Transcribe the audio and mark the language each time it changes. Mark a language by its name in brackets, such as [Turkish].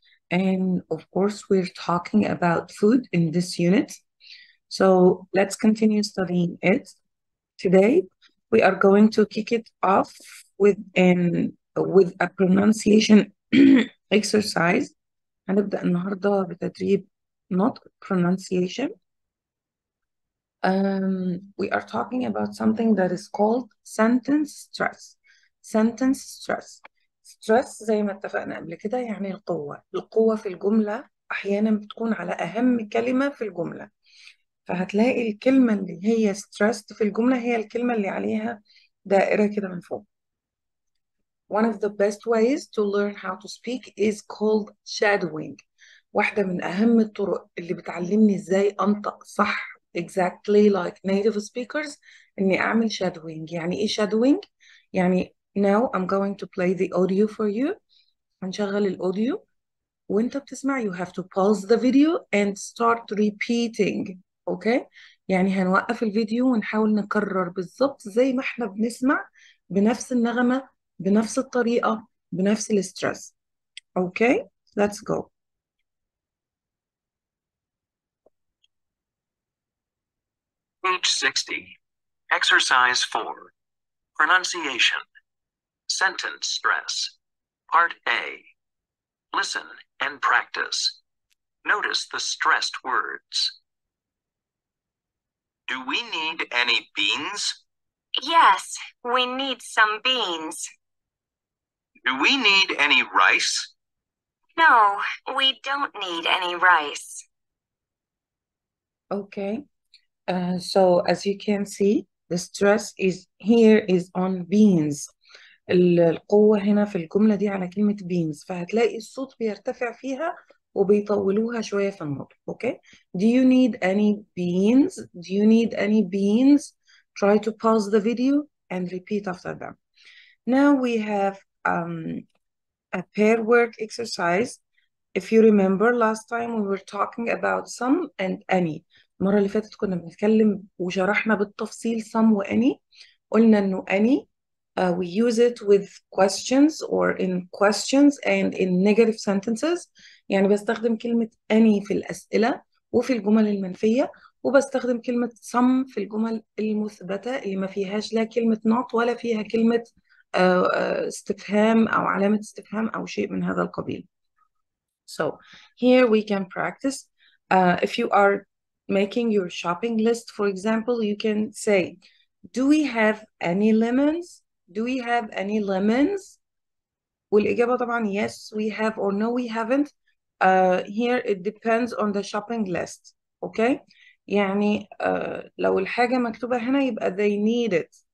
[English] And of course, we're talking about food in this unit. So let's continue studying it. Today, we are going to kick it off with a pronunciation exercise. [Arabic] هنبدأ النهاردة بتدريب نطق pronunciation. [English] We are talking about something that is called sentence stress. Sentence stress. [Arabic] Stress زي ما اتفقنا قبل كده يعني القوة في الجملة أحيانا بتكون على أهم كلمة في الجملة. فهتلاقي الكلمة اللي هي stressed في الجملة هي الكلمة اللي عليها دائرة كده من فوق. [English] One of the best ways to learn how to speak is called shadowing. [Arabic] واحدة من أهم الطرق اللي بتعلمني إزاي أنطق صح [English] exactly like native speakers [Arabic] إني أعمل shadowing. يعني إيه [English] shadowing؟ يعني now I'm going to play the audio for you. [Arabic] هنشغل الأوديو وأنت بتسمع [English] you have to pause the video and start repeating. [Arabic] أوكي؟ يعني هنوقف الفيديو ونحاول نكرر بالظبط زي ما احنا بنسمع بنفس النغمة بنفس الطريقة بنفس الستريس. [English] Okay? Let's go. Page 60. Exercise 4. Pronunciation. Sentence stress. Part A. Listen and practice. Notice the stressed words. Do we need any beans? Yes, we need some beans. Do we need any rice? No, we don't need any rice. Okay. So as you can see, the stress is here is on beans. [Arabic] القوة هنا في الجملة دي على كلمة beans فهتلاقي الصوت بيرتفع فيها وبيطولوها شوية في النطق. [English] Okay. Do you need any beans? Do you need any beans? Try to pause the video and repeat after them. Now we have a pair word exercise. If you remember last time we were talking about some and any. [Arabic] المرة اللي فاتت كنا بنتكلم وشرحنا بالتفصيل some و any. قلنا إنه [English] any we use it with questions or in questions and in negative sentences. [Arabic] يعني بستخدم كلمة any في الأسئلة وفي الجمل المنفية وبستخدم كلمة some في الجمل المثبتة اللي ما فيهاش لا كلمة not ولا فيها كلمة استفهام أو علامة استفهام أو شيء من هذا القبيل. [English] So here we can practice. If you are making your shopping list, for example, you can say, do we have any lemons? Do we have any lemons? [Arabic] والإجابة طبعا [English] yes we have or no we haven't. Here it depends on the shopping list. Okay? [Arabic] يعني لو الحاجة مكتوبة هنا يبقى [English] they need it.